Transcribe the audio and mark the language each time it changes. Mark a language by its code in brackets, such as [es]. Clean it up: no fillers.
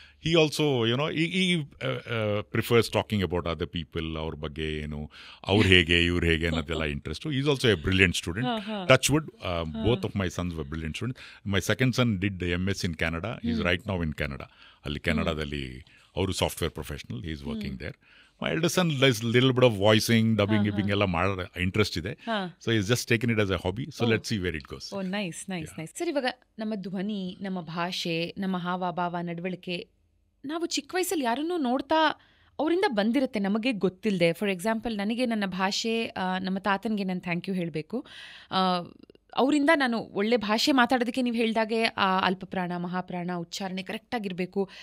[en] he also ಈ prefers talking about other people, [kn] ಅವ್ರ ಬಗ್ಗೆ ಏನು, ಅವ್ರು ಹೇಗೆ ಇವ್ರು ಹೇಗೆ ಅನ್ನೋದೆಲ್ಲ interest. [en] Is also a brilliant student. Touch wood, both of my sons were brilliant student. My second son did MS in Canada, is right now in Canada. [kn] ಅಲ್ಲಿ ಕೆನಡಾದಲ್ಲಿ ಅವರು software professional, [en] He is working there. My elder son does little bit of voicing, dubbing, gibbing [kn] ಎಲ್ಲ ಮಾಡೋ interest ಇದೆ. [en] So he's just taken it as a hobby. So let's see where it goes. Oh, nice. [kn] Sir, ಇವಾಗ ನಮ್ಮ ಧ್ವನಿ, ನಮ್ಮ ಭಾಷೆ, ನಮ್ಮ ಹಾವ ಭಾವ, ನಡವಳಿಕೆ, ನಾವು ಚಿಕ್ಕ ವಯಸ್ಸಲ್ಲಿ ಯಾರನ್ನೂ ನೋಡ್ತಾ ಅವರಿಂದ ಬಂದಿರುತ್ತೆ ನಮಗೆ ಗೊತ್ತಿಲ್ಲದೆ. [en] for example, [kn] ನನಗೆ ನನ್ನ ಭಾಷೆ, ನಮ್ಮ ತಾತನಿಗೆ ನಾನು ಥ್ಯಾಂಕ್ ಯು ಹೇಳಬೇಕು. ಅವರಿಂದ ನಾನು ಒಳ್ಳೆ ಭಾಷೆ ಮಾತಾಡೋದಕ್ಕೆ ನೀವು ಹೇಳಿದಾಗೆ ಆ ಅಲ್ಪಪ್ರಾಣ, ಮಹಾಪ್ರಾಣ, ಉಚ್ಚಾರಣೆ ಕರೆಕ್ಟಾಗಿರಬೇಕು.